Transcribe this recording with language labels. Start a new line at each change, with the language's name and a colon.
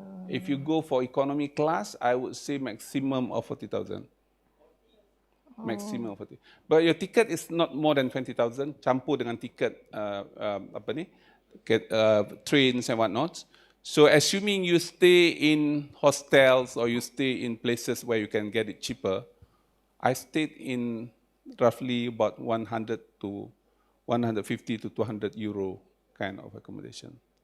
English: If you go for economy class, I would say maximum of 40,000. Maximum of 40. But your ticket is not more than 20,000.
Malay: Campur dengan tiket apa ni?
English: Trains and whatnot. So assuming you stay in hostels or you stay in places where you can get it cheaper, I stayed in roughly about 100 to 150 to 200 euro kind of accommodation.